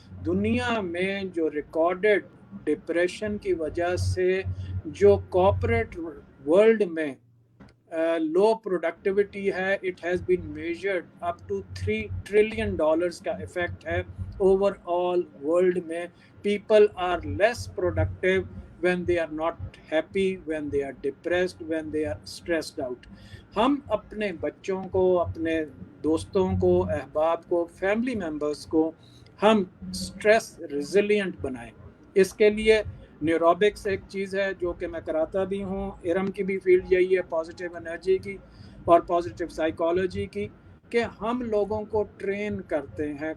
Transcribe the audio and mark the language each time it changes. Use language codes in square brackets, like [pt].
[hi] दुनिया में जो रिकॉर्डेड डिप्रेशन की वजह से जो कॉर्पोरेट वर्ल्ड में लो प्रोडक्टिविटी है, [en] it has been measured up to $3 trillion [hi] का इफेक्ट है ओवरऑल वर्ल्ड में। [en] People are less productive when they are not happy, when they are depressed, when they are stressed out. [hi] हम अपने बच्चों को, अपने दोस्तों को, अहबाब को, फैमिली मेम्बर्स को हम स्ट्रेस रिजिलियंट बनाएं। इसके लिए न्यूरोबिक्स एक चीज़ है जो कि मैं कराता भी हूँ, इरम की भी फील्ड यही है, पॉजिटिव एनर्जी की और पॉजिटिव साइकोलॉजी की, कि हम लोगों को ट्रेन करते हैं।